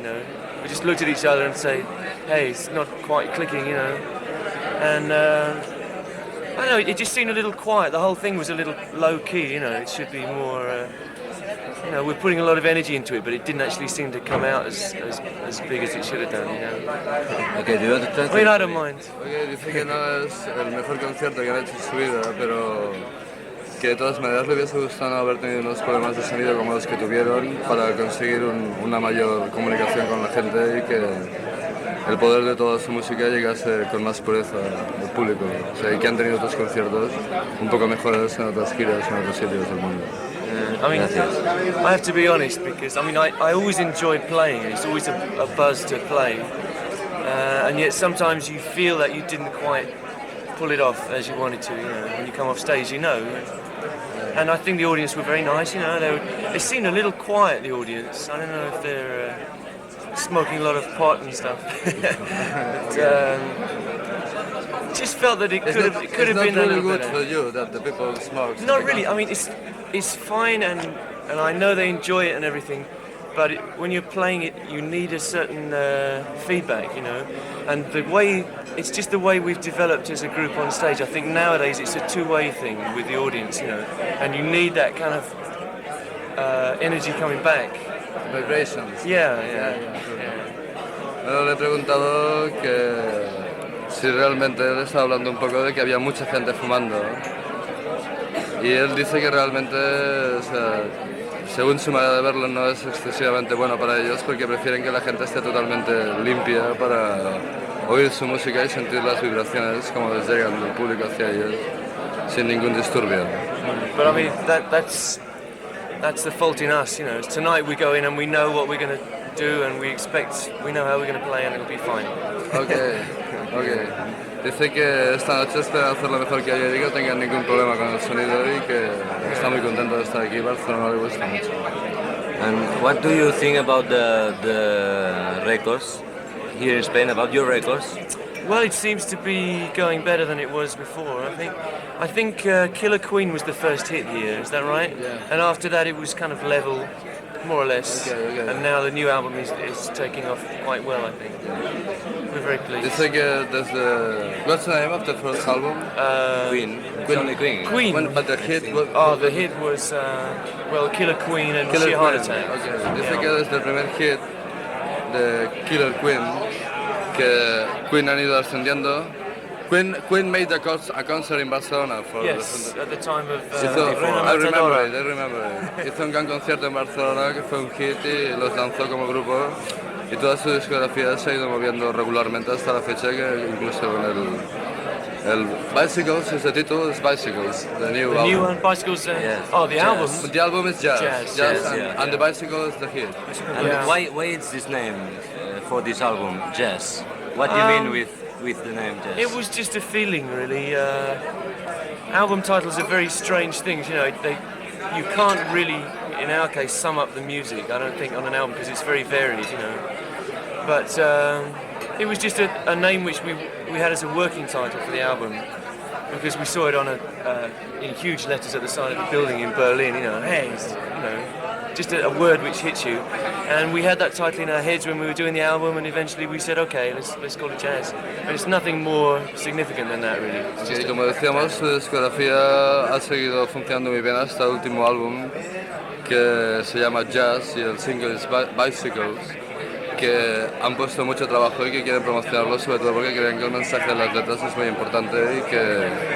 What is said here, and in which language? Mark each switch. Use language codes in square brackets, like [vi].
[en] You know, we just looked at each other and say, "Hey, it's not quite clicking," you know. And I don't know, it just seemed a little quiet. The whole thing was a little low key. You know, it should be more. You know, we're putting a lot of energy into it, but it didn't actually seem to come out as big as it should have done, you know. Okay, do you understand? I mean, I don't mind. [es] Okay, dice que no es el mejor concierto que han hecho en su vida, pero que de todas maneras le hubiese gustado no haber tenido unos problemas de sonido como los que tuvieron para conseguir una mayor comunicación con la gente y que el poder de toda su música llegase con más pureza al público. O sea, y que han tenido otros conciertos un poco mejores en otras giras en otros sitios del mundo. [en] I mean, I have to be honest because I always enjoy playing. It's always a buzz to play, and yet sometimes you feel that you didn't quite pull it off as you wanted to. You know, when you come off stage, you know. And I think the audience were very nice. You know, they seemed a little quiet. The audience. I don't know if they're smoking a lot of pot and stuff. But, just felt that it could have been a little good better. for you that the people smoke. Not really. I mean, it's fine, and I know they enjoy it and everything, but when you're playing it, you need a certain feedback, you know. And it's just the way we've developed as a group on stage. I think nowadays it's a two-way thing with the audience, you know, and you need that kind of energy coming back. Vibrations. Yeah. [es] Bueno, le he preguntado que si realmente él estaba hablando un poco de que había mucha gente fumando. Y él dice que realmente, o sea, según su manera de verlo, no es excesivamente bueno para ellos porque prefieren que la gente esté totalmente limpia para oír su música y sentir las vibraciones como les llegan del público hacia ellos sin ningún disturbio. [en] But I mean, that's the fault in us, you know. Tonight we go in and we know what we're going to do and we know how we're going to play and it'll be fine. Okay. [es] Dice que esta noche espera hacer lo mejor que ayer y que no tengan ningún problema con el sonido y que está muy contento de estar aquí. Barcelona le gusta mucho. [en] And what do you think about the records here in Spain? About your records? Well, it seems to be going better than it was before. I think Killer Queen was the first hit here. Is that right? Yeah. And after that, it was kind of level, more or less. Okay. And now the new album is taking off quite well. I think we're very pleased. [es] Dice que desde... [en] What's the name of the first album? Queen. It's only Queen. Queen. But the hit... The hit was Killer Queen and Sheer Heart Attack. Okay. [es] Dice que desde el primer hit de Killer Queen, que Queen han ido ascendiendo. [en] Queen made a concert in Barcelona for Yes, at the time of I remember it. [es] Hizo un gran concierto en Barcelona que fue un hit y los lanzó como grupo y toda su discografía se ha ido moviendo regularmente hasta la fecha, que incluso con el [en] Bicycles is the title, is Bicycles, the new album. New one, Bicycles. Yes. Oh, the album. The album is Jazz, Jazz, and the Bicycle is the hit. And Yeah. why is this name for this album, Jazz? What do you mean with the name Jazz? It was just a feeling, really. Album titles are very strange things, you know. You can't really, in our case, sum up the music, I don't think, on an album because it's very varied, you know. But it was just a name which we had as a working title for the album because we saw it on in huge letters at the side of the building in Berlin, you know. Hey, you know, just a word which hits you. And we had that title in our heads when we were doing the album, and eventually we said, okay, let's call it Jazz. And it's nothing more significant than that, really. [es] Sí, como decíamos, su discografía ha seguido funcionando muy bien hasta el último álbum, que se llama Jazz, y el single es Bicycles, que han puesto mucho trabajo y que quieren promocionarlo, sobre todo porque creen que el mensaje de las letras es muy importante y que